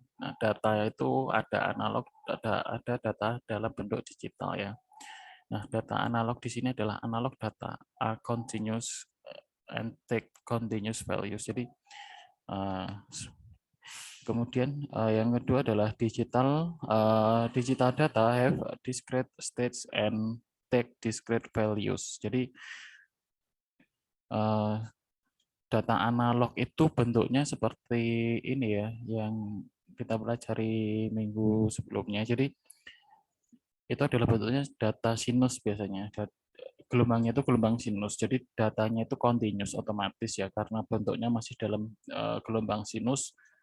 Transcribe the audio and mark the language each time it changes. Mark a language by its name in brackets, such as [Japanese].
[Indonesian] Nah, data itu ada analog, ada data dalam bentuk digital ya. Nah, data analog di sini adalah [English] analog data are continuous and take continuous values. [Indonesian] Jadi kemudian yang kedua adalah digital. [English] Digital data have discrete states and take discrete values. [Indonesian] Jadi data analog itu bentuknya seperti ini ya, yang kita pelajari minggu sebelumnya. Jadi itu adalah bentuknya data sinus biasanya. Gelombangnya itu gelombang sinus. Jadi datanya itu continuous otomatis ya, karena bentuknya masih dalam gelombang sinus.